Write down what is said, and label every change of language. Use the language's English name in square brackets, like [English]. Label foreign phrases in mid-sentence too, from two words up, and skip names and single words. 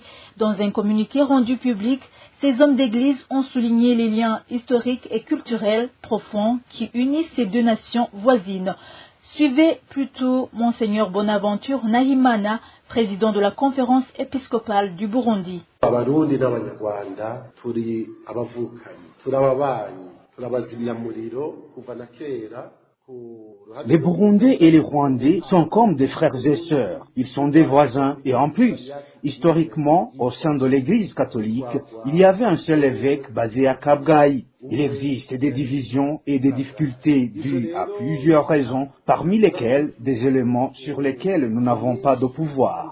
[French] Dans un communiqué rendu public, ces hommes d'église ont souligné les liens historiques et culturels profonds qui unissent ces deux nations voisines. Suivez plutôt Monseigneur Bonaventure Nahimana, président de la conférence épiscopale du Burundi. [Rundi] Abarundi n'Abanyarwanda turi abavukanyi, turi ababanyi, turi abazimyamuriro kuva na kera. [French] Les Burundais et les Rwandais sont comme des frères et sœurs. Ils sont des voisins et en plus, historiquement, au sein de l'Église catholique, il y avait un seul évêque basé à Kabgayi. Il existe des divisions et des difficultés dues à plusieurs raisons, parmi lesquelles des éléments sur lesquels nous n'avons pas de pouvoir.